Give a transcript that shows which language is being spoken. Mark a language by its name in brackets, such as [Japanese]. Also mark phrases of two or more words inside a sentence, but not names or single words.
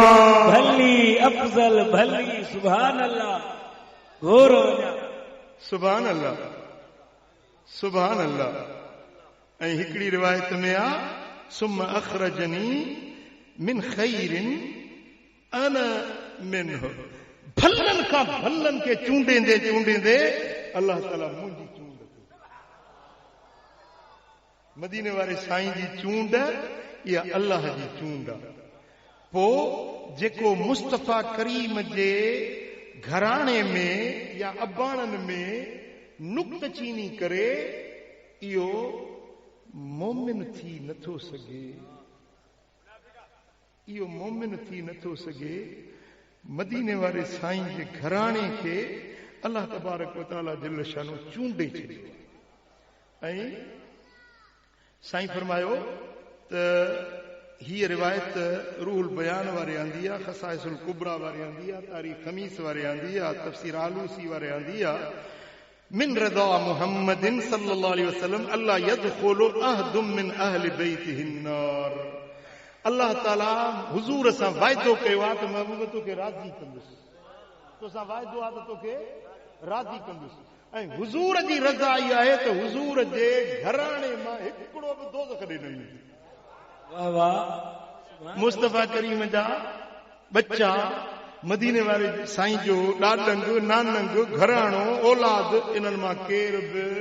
[Sindhi] भली अफज़ल भली। [Arabic] سبحان الله [Sindhi] घोर [Arabic] سبحان الله، سبحان الله. [Sindhi] ऐं हिकिड़ी रिवायत में आ [Arabic] ثم أخرجني من خير أنا منه, [Sindhi] भलनि खां भलनि खे चूंडींदे चूंडींदे अल्लाह ताला मुंहिंजी चूंड कई। मदीने वारे साईं जी चूंड इहा अल्लाह जी चूंड आहे। पोइ जेको मुस्तफ़ा करीम जे घराणे में या अबाणनि में नुक्तचीनी करे, इहो मोमिन थी नथो सघे, इहो मोमिन थी नथो सघे। मदीने वारे साईं जे घराणे खे अल्लाह [Arabic] تبارك وتعالى جل شأنه [Sindhi] चूंडे छॾियो। ऐं साईं फरमायो त हीअ रिवायत रूहुल बयान वारे आंदी आहे, खसाइसुल कुबरा वारे आंदी आहे, तारीख़ खमीस वारे आंदी आहे, तफ़सीर आलूसी वारे आंदी आहे। [Arabic] من رضا محمد صلى الله عليه وسلم ألا يدخل أحد من أهل بيته النار, [Sindhi] अल्लाह ताला हुजूर सां वाइदो कयो आहे त महबूब तोखे राज़ी कंदुसि, तोसां वाइदो आहे त तोखे राज़ी कंदुसि। ऐं हुजूर जी रज़ा इहा आहे त हुजूर जे घराणे मां हिकिड़ो बि दोज़ख ॾे न ईंदो। वाह वाह। मुस्तफ़ा करीम जा बच्चा, मदीने वारे साईं जो ॾाॾंग नानंग घराणो औलाद, इन्हनि मां केर बि